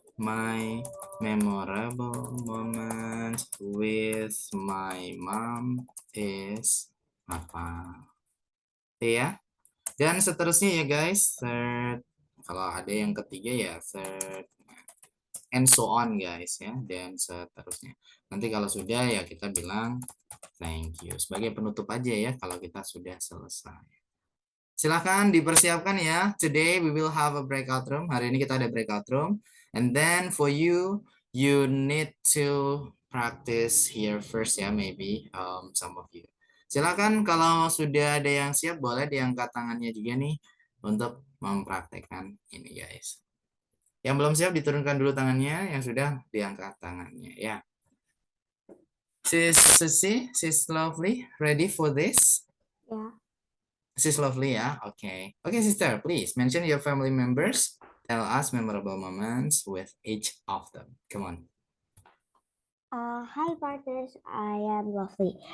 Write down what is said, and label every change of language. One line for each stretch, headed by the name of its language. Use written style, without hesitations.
English: my memorable moment with my mom is apa?
Indonesian: Ya. Dan seterusnya ya guys. Third. Kalau ada yang ketiga ya third.
English: And so on guys
Indonesian: ya. Dan seterusnya. Nanti kalau sudah ya kita bilang
English: thank you.
Indonesian: Sebagai penutup aja ya kalau kita sudah selesai. Silahkan dipersiapkan ya.
English: Today we will have a breakout room.
Indonesian: Hari ini kita ada
English: breakout room. And then for you, you need to practice here first ya, maybe some of you.
Indonesian: Silahkan kalau sudah ada yang siap, boleh diangkat tangannya juga nih untuk mempraktekkan ini guys. Yang belum siap diturunkan dulu tangannya, yang sudah diangkat tangannya ya.
English: Sis Lovely, ready for this? Yeah. This is lovely, yeah. Okay. Okay, sister, please mention your family members. Tell us memorable moments with each of them. Come on. Hi partners, I am Lovely.